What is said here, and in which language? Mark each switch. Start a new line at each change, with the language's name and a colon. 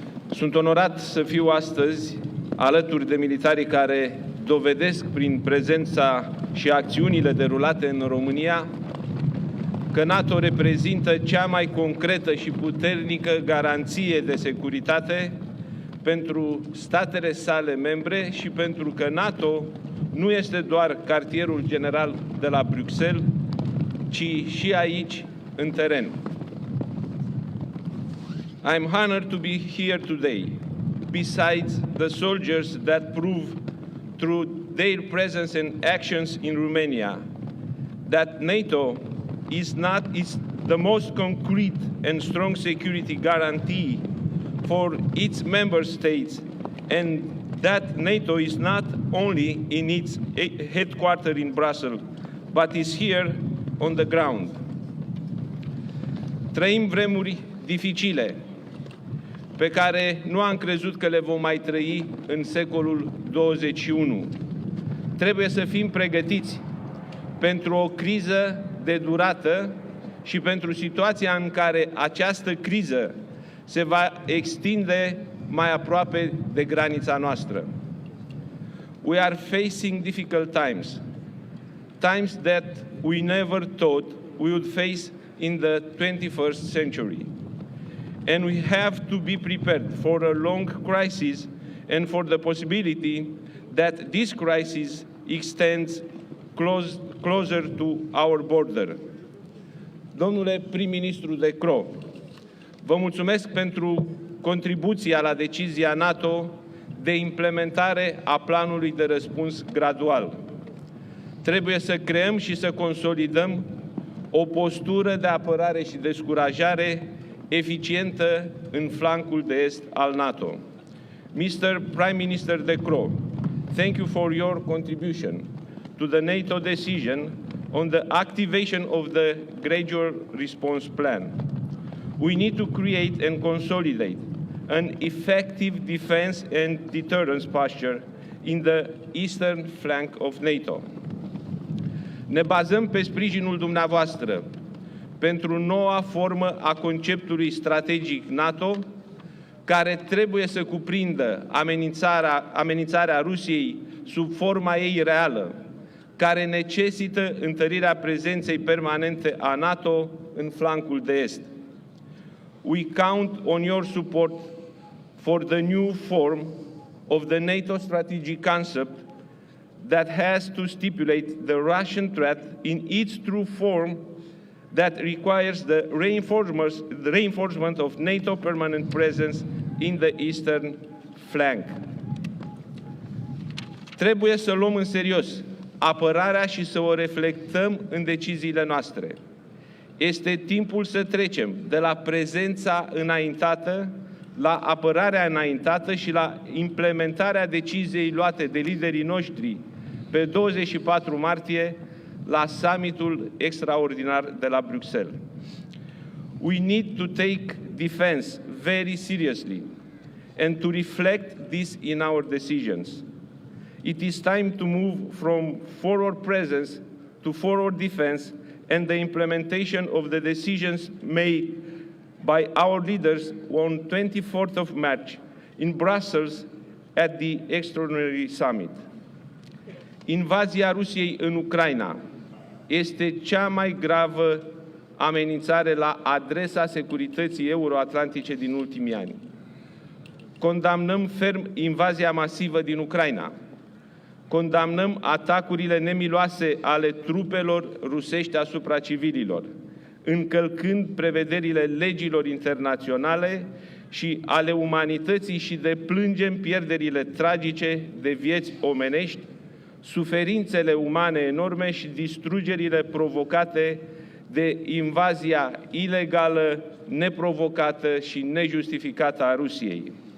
Romanian: Sunt onorat să fiu astăzi alături de militarii care dovedesc prin prezența și acțiunile derulate în România că NATO reprezintă cea mai concretă și puternică garanție de securitate pentru statele sale membre și pentru că NATO nu este doar cartierul general de la Bruxelles, ci și aici, în teren.
English: I'm honored to be here today, besides the soldiers that prove through their presence and actions in Romania that NATO is the most concrete and strong security guarantee for its member states, and that NATO is not only in its headquarters in Brussels, but is here on the ground.
Romanian: Trăim vremuri dificile pe care nu am crezut că le vom mai trăi în secolul 21. Trebuie să fim pregătiți pentru o criză de durată și pentru situația în care această criză se va extinde mai aproape de granița noastră.
English: We are facing difficult times, times that we never thought we would face in the 21st century. And we have to be prepared for a long crisis and for the possibility that this crisis extends closer to our border.
Romanian: Domnule prim-ministru de Croo, vă mulțumesc pentru contribuția la decizia NATO de implementare a planului de răspuns gradual. Trebuie să creăm și să consolidăm o postură de apărare și descurajare eficientă în flancul de est al NATO.
English: Mr. Prime Minister de Croo, thank you for your contribution to the NATO decision on the activation of the gradual response plan. We need to create and consolidate an effective defense and deterrence posture in the eastern flank of NATO.
Romanian: Ne bazăm pe sprijinul dumneavoastră pentru noua formă a conceptului strategic NATO, care trebuie să cuprindă amenințarea Rusiei sub forma ei reală, care necesită întărirea prezenței permanente a NATO în flancul de est.
English: We count on your support for the new form of the NATO strategic concept that has to stipulate the Russian threat in its true form that requires the reinforcement of NATO permanent presence in the eastern flank.
Romanian: Trebuie să luăm în serios apărarea și să o reflectăm în deciziile noastre. Este timpul să trecem de la prezența înaintată la apărarea înaintată și la implementarea deciziei luate de liderii noștri pe 24 martie la summitul extraordinar de la Bruxelles.
English: We need to take defense very seriously and to reflect this in our decisions. It is time to move from forward presence to forward defense and the implementation of the decisions made by our leaders on 24th of March in Brussels at the Extraordinary Summit.
Romanian: Invazia Rusiei în Ucraina este cea mai gravă amenințare la adresa securității euroatlantice din ultimii ani. Condamnăm ferm invazia masivă din Ucraina. Condamnăm atacurile nemiloase ale trupelor rusești asupra civililor, încălcând prevederile legilor internaționale și ale umanității și deplângem pierderile tragice de vieți omenești, suferințele umane enorme și distrugerile provocate de invazia ilegală, neprovocată și nejustificată a Rusiei.